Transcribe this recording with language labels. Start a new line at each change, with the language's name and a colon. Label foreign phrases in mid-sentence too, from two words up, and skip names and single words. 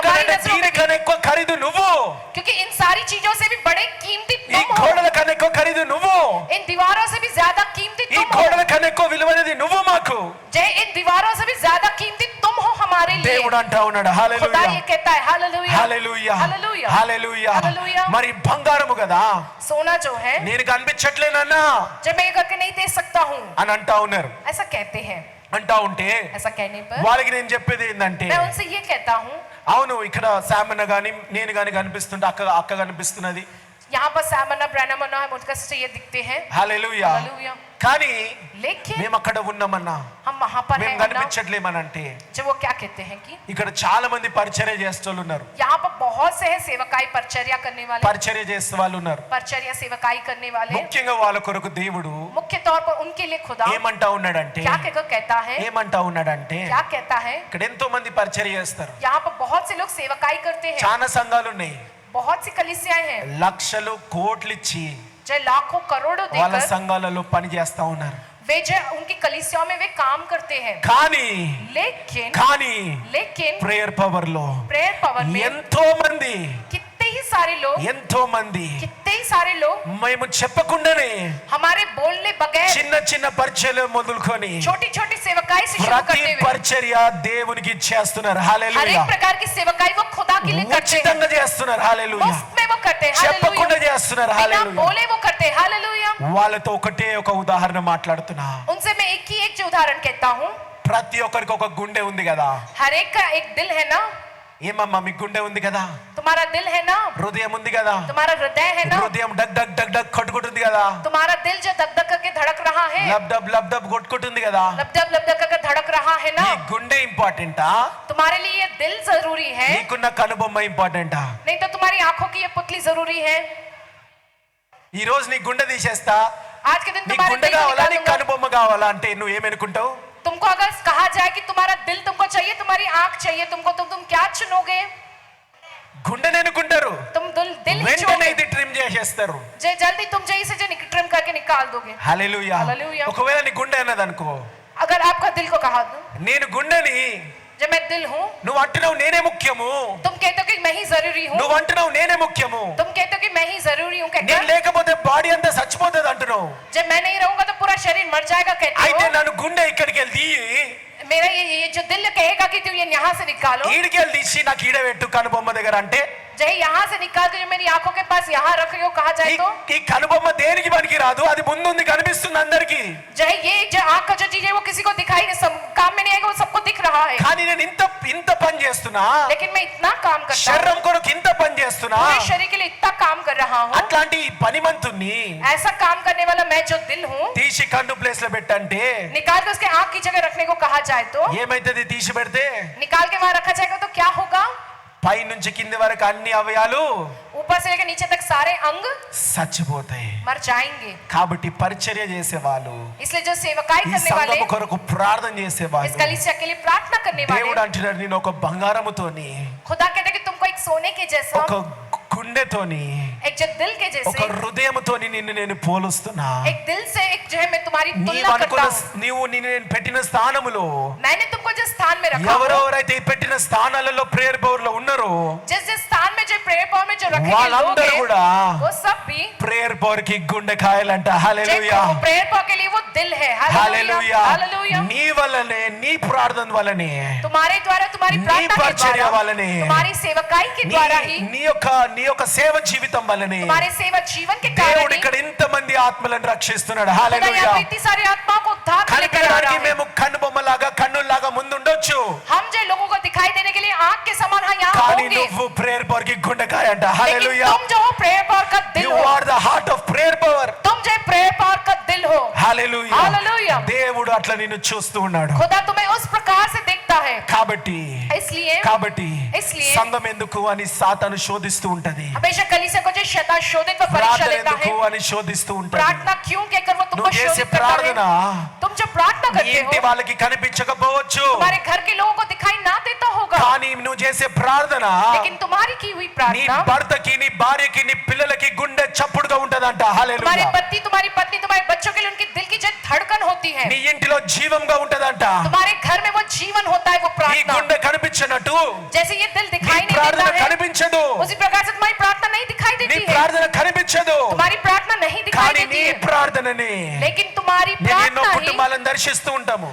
Telugu: ఎందుకంటే
Hindi: नजरों में,
Telugu: దీనికన్నా ఎక్కువ ఖరీదు నువ్వు
Hindi: क्योंकि इन सारी चीजों से भी बड़े कीमती
Telugu: ఈ
Hindi: तुम हो,
Telugu: గోడల కన్నా ఎక్కువ ఖరీదు నువ్వు
Hindi: इन दीवारों से भी ज्यादा कीमती
Telugu: ఈ
Hindi: तुम हो,
Telugu: గోడల కన్నా ఎక్కువ విలువైనది నువ్వు మాకు
Hindi: जय इन दीवारों से भी ज्यादा कीमती तुम हो हमारे लिए।
Telugu: దేవుడు అంటా ఉన్నాడు
Hindi: खुदा
Telugu: హల్లెలూయా
Hindi: ये कहता है हालेलुया,
Telugu: హల్లెలూయా
Hindi: हालेलुया,
Telugu: హల్లెలూయా
Hindi: हालेलुया।
Telugu: మరి బంగారము కదా
Hindi: सोना जो है
Telugu: నేను కనిపించట్లేనన్నా
Hindi: जब मैं ये करके नहीं दे सकता हूँ,
Telugu: అని అంటా ఉన్నారు
Hindi: ऐसा कहते हैं।
Telugu: అంటా ఉంటే
Hindi: ऐसा कहने पर
Telugu: వాళ్ళకి నేను చెప్పేది ఏంటంటే
Hindi: मैं उनसे ये कहता हूँ,
Telugu: అవును ఇక్కడ శామన్న గాని నేను గాని కనిపిస్తుంటే అక్క కనిపిస్తున్నది
Hindi: यहाँ पर सैमन ब्रैनम और मोनिका सिस्टर ये दिखते हैं।
Telugu: హల్లెలూయా.
Hindi: हालेलुया।
Telugu: కానీ
Hindi: लेकिन
Telugu: మేము అక్కడ ఉన్నామన్నా,
Hindi: हम वहां पर
Telugu: మేము
Hindi: हैं,
Telugu: కనిపించట్లేమనంటే
Hindi: जब वो क्या कहते हैं कि
Telugu: ఇక్కడ చాలా మంది పరిచర్య చేసేవాళ్ళు ఉన్నారు,
Hindi: यहाँ पर बहुत से हैं सेवकाई परिचर्या करने वाले,
Telugu: పరిచర్య చేసే వాళ్ళు ఉన్నారు.
Hindi: परिचर्या सेवकाई करने वाले।
Telugu: ముఖ్యంగా వాళ్ళ కొరకు దేవుడు
Hindi: मुख्य तौर पर उनके लिए खुदा
Telugu: ఏమంటా ఉన్నాడంటే
Hindi: क्या कहता है,
Telugu: ఏమంటా ఉన్నాడంటే
Hindi: क्या कहता है,
Telugu: ఇక్కడ ఎంతో మంది పరిచర్య చేస్తారు.
Hindi: यहाँ पर बहुत से लोग सेवकाई करते हैं,
Telugu: చాలా సంఘాలు ఉన్నాయి,
Hindi: बहुत सी कलीसियाएं हैं
Telugu: లక్షలు కోట్లు ఇచ్చి
Hindi: जो लाखों करोड़ों
Telugu: వాళ్ళ
Hindi: देकर
Telugu: సంఘాలలో పని చేస్తా ఉన్నారు.
Hindi: वे जो उनकी कलीसियाओं में वे काम करते हैं।
Telugu: కానీ
Hindi: लेकिन
Telugu: ప్రేయర్ పవర్ లో
Hindi: प्रेयर पावर में
Telugu: ఎంతో మంది
Hindi: कितने ही सारे लोग
Telugu: మేము చెప్పకుండానే
Hindi: हमारे बोलने बगैर
Telugu: చిన్న చిన్న పరిచర్యలు మొదలుకొని
Hindi: छोटी छोटी सेवकाई से शुरू
Telugu: ప్రతి
Hindi: करते हुए
Telugu: పరిచర్య దేవునికి చేస్తున్నారు.
Hindi: हर
Telugu: హల్లెలూయా.
Hindi: एक प्रकार की सेवकाई वो खुदा के लिए करते हैं,
Telugu: ఉచితంగా చేస్తున్నారు. హల్లెలూయా.
Hindi: मुफ्त में वो करते हैं।
Telugu: చెప్పకుండా
Hindi: हालेलुया।
Telugu: చేస్తున్నారు.
Hindi: बिना
Telugu: హల్లెలూయా.
Hindi: बोले वो करते हैं। हालेलुया।
Telugu: వాళ్ళతో ఒకటే ఒక ఉదాహరణ మాట్లాడుతున్నా.
Hindi: उनसे मैं एक ही एक जो उदाहरण कहता हूँ,
Telugu: ప్రతి ఒక్కరికి ఒక గుండె ఉంది కదా.
Hindi: हर एक का एक दिल है ना,
Telugu: ఏమమ్మా మీ గుండె ఉంది కదా,
Hindi: तुम्हारा दिल है ना,
Telugu: హృదయం ఉంది కదా,
Hindi: तुम्हारा हृदय है ना,
Telugu: హృదయం డగ్ డగ్ డగ్ డగ్ కొట్టుకుంటుంది కదా,
Hindi: तुम्हारा दिल जो दग दग करके धड़क रहा है,
Telugu: లబ్ డబ్ కొట్టుకుంటుంది కదా.
Hindi: लब दब करके धड़क रहा है ना,
Telugu: ఈ గుండె ఇంపార్టెంటా,
Hindi: तुम्हारे लिए ये दिल जरूरी है,
Telugu: నీకున్న కనుబొమ్మ ఇంపార్టెంటా?
Hindi: नहीं तो तुम्हारी आंखों की ये पुतली जरूरी है।
Telugu: ఈ రోజు నీ గుండె తీసేస్తా,
Hindi: आज के दिन
Telugu: నీ
Hindi: तुम्हारे
Telugu: గుండె
Hindi: दिल को
Telugu: కావాలా
Hindi: निकाल
Telugu: నీ
Hindi: दूंगा।
Telugu: కనుబొమ్మ కావాలా అంటే నువ్వేమనుకుంటావు?
Hindi: तुमको अगर कहा जाए कि तुम्हारा दिल तुमको चाहिए, तुम्हारी आंख चाहिए तुमको, तो तुम क्या चुनोगे?
Telugu: గుండెని అనుకుంటారు,
Hindi: तुम दिल ही
Telugu: వెంటనే
Hindi: चुनोगे,
Telugu: ఇది ట్రిమ్ చేసేస్తారు.
Hindi: जल्दी तुम जल्दी से ट्रिम करके निकाल दोगे।
Telugu: హల్లెలూయా. హల్లెలూయా. ఒకవేళ నీ గుండె అన్నది అనుకో,
Hindi: अगर आपका दिल को कहा दो,
Telugu: నేను గుండెని,
Hindi: जब मैं दिल हूँ,
Telugu: నువ్వు అంటున్నావు నేనే ముఖ్యము,
Hindi: तुम कहते हो कि मैं ही जरूरी हूँ,
Telugu: నువ్వు అంటున్నావు నేనే ముఖ్యము,
Hindi: तुम कहते हो कि मैं ही जरूरी हूँ,
Telugu: నేను లేకపోతే బాడీ అంతా చచ్చిపోతుంది అంటున్నావు.
Hindi: जब मैं नहीं रहूंगा तो पूरा शरीर मर जाएगा कहते
Telugu: అయితే
Hindi: हो।
Telugu: నన్ను గుండె ఇక్కడికి వెళ్ళి
Hindi: मेरा ये जो दिल कहेगा कि तुम ये यहाँ से निकालो,
Telugu: ఈడికి వెళ్ళి తీసి నాకు ఈడ పెట్టు కనుబొమ్మ దగ్గర అంటే,
Hindi: जय यहाँ से निकाल के जो मेरी आंखों के पास यहाँ रख रही हो कहा जाए तो,
Telugu: ఈ కనుబొమ్మ దేనికి పనికి రాదు, అది ముందుంది కనిపిస్తుంది అందరికి.
Hindi: जय ये जो आंख का जो चीज है वो किसी को दिखाई नहीं, सब काम में नहीं आएगा, वो सबको दिख रहा है,
Telugu: కానీ నేను ఇంత పని చేస్తున్నా,
Hindi: लेकिन मैं इतना काम करता हूँ,
Telugu: శరీరం కొరకు ఇంత పని చేస్తున్నా,
Hindi: पूरे शरीर के लिए इतना काम कर रहा हूँ,
Telugu: అట్లాంటి ఈ పనిమంతుని
Hindi: ऐसा काम करने वाला मैं जो दिल हूँ
Telugu: తీసి కన్ను ప్లేస్ లో పెట్టంటే
Hindi: निकाल के उसके आंख की जगह रखने को कहा जाए तो,
Telugu: ఏమైతుంది? తీసి పెడితే
Hindi: निकाल के वहां रखा जाएगा तो क्या होगा?
Telugu: పై నుంచి కింది వరకు అన్ని అవయాలు
Hindi: ऊपर से लेकर नीचे तक सारे अंग
Telugu: చచ్చిపోతాయి.
Hindi: मर जाएंगे।
Telugu: కాబట్టి పరిచర్య చేసేవాళ్ళు,
Hindi: इसलिए जो सेवकाई
Telugu: ఈ
Hindi: करने वाले,
Telugu: సంఘము కొరకు ప్రార్థన
Hindi: इस
Telugu: చేసేవాళ్ళు,
Hindi: कलीसिया के लिए प्रार्थना करने
Telugu: దేవుడు
Hindi: वाले,
Telugu: అంటున్నాడు నేను ఒక బంగారముతోని,
Hindi: खुदा कहते हैं कि तुमको एक सोने के जैसा,
Telugu: ఒక గుండెతోని,
Hindi: एक जो दिल के
Telugu: ఒక
Hindi: जैसे,
Telugu: హృదయముతోని నిన్ను నేను పోలుస్తున్నా.
Hindi: एक दिल से एक जो है मैं तुम्हारी
Telugu: నీవు
Hindi: तुलना करता
Telugu: అనుకున్న
Hindi: हूँ।
Telugu: నీవు నిన్ను నేను పెట్టిన స్థానములో
Hindi: मैंने तुमको जिस स्थान में रखा हो,
Telugu: ఎవరెవరైతే ఈ పెట్టిన స్థానాలలో ప్రేయర్ పవర్ లో ఉన్నారో
Hindi: जिस जिस स्थान में जो प्रेयर पावर में जो रखे गए लोग
Telugu: వాళ్ళందరూ
Hindi: हैं,
Telugu: కూడా
Hindi: वो सब भी
Telugu: ప్రేయర్ పవర్ కి గుండెకాయలంట. హల్లెలూయా.
Hindi: प्रेयर पावर के लिए वो दिल है।
Telugu: హల్లెలూయా.
Hindi: हालेलुया।
Telugu: నీ వల్లనే, నీ ప్రార్థన వల్లనే,
Hindi: तुम्हारे द्वारा, तुम्हारी
Telugu: నీ
Hindi: प्रार्थना के
Telugu: పరిచర్య
Hindi: द्वारा,
Telugu: వల్లనే,
Hindi: तुम्हारी सेवकाई के द्वारा ही,
Telugu: నీ యొక్క సేవ జీవితం వల్లనే
Hindi: तुम्हारे सेवा जीवन के
Telugu: దేవుడు
Hindi: कारण ही
Telugu: ఇక్కడ ఇంత మంది ఆత్మలను రక్షిస్తున్నాడు.
Hindi: खुदा
Telugu: హల్లెలూయా.
Hindi: यहाँ पे इतनी सारी आत्माओं को उद्धार के लिए करा रहा
Telugu: కనిపించడానికి
Hindi: है।
Telugu: మేము కన్నుబొమ్మలాగా కన్నుల్లాగా ముందుండొచ్చు,
Hindi: हम जो लोगों को दिखाई देने के लिए आंख के समान यहाँ
Telugu: కానీ
Hindi: होंगे,
Telugu: నువ్వు ప్రేయర్ పవర్ కి గుండెకాయ అంట.
Hindi: लेकिन
Telugu: హల్లెలూయా.
Hindi: तुम जो हो प्रेयर पावर का दिल
English: యు
Hindi: हो,
English: are the heart of Prayer Power.
Hindi: तुम जो प्रेयर पावर का दिल हो।
Telugu: హల్లెలూయా.
Hindi: हालेलुया।
Telugu: దేవుడు అట్లా నిన్ను చూస్తూ ఉన్నాడు.
Hindi: खुदा तुम्हें उस प्रकार से देखता है,
Telugu: కాబట్టి
Hindi: इसलिए
Telugu: సంఘం ఎందుకు అని సాతాను శోధిస్తూ ఉంటది,
Hindi: हमेशा कलीसिया को जो शैतान शोधित व परीक्षा
Telugu: ప్రార్థన
Hindi: लेता
Telugu: ఎందుకు
Hindi: है,
Telugu: అని శోధిస్తూ ఉంటది.
Hindi: प्रार्थना क्यों कहकर वो तुमको
Telugu: నువ్వు చేసే
Hindi: शोधित करता
Telugu: ప్రార్థన
Hindi: है। तुम जो प्रार्थना
Telugu: నీ
Hindi: करते
Telugu: ఇంటి
Hindi: हो,
Telugu: వాళ్ళకి కనిపించకపోవచ్చు,
Hindi: तुम्हारे घर के लोगों को दिखाई ना देता होगा,
Telugu: కానీ నువ్వు చేసే ప్రార్థన
Hindi: लेकिन तुम्हारी की हुई
Telugu: నీ
Hindi: प्रार्थना
Telugu: భర్తకి, నీ భార్యకి, నీ పిల్లలకి గుండె చప్పుడుగా ఉంటదంట.
Hindi: तुम्हारे
Telugu: హల్లెలూయా.
Hindi: पति, तुम्हारी पत्नी, तुम्हारे बच्चों के लिए उनके दिल की जो धड़कन होती है,
Telugu: నీ ఇంటిలో జీవంగా ఉంటదంట.
Hindi: तुम्हारे घर में वो जीवन होता है, वो
Telugu: నీ
Hindi: प्रार्थना।
Telugu: గుండె కనిపించినట్టు
Hindi: जैसे ये दिल
Telugu: నీ
Hindi: दिखाई नहीं
Telugu: ప్రార్థన
Hindi: देता है,
Telugu: కనిపించదు,
Hindi: उसी प्रकार से तुम्हारी प्रार्थना नहीं दिखाई
Telugu: నీ
Hindi: देती है,
Telugu: ప్రార్థన కనిపించదు,
Hindi: तुम्हारी प्रार्थना नहीं दिखाई
Telugu: కానీ
Hindi: देती
Telugu: నీ
Hindi: है,
Telugu: ప్రార్థనని
Hindi: लेकिन तुम्हारी
Telugu: నేను ఎన్నో
Hindi: प्रार्थना ही,
Telugu: కుటుంబాలను దర్శిస్తూ ఉంటాము.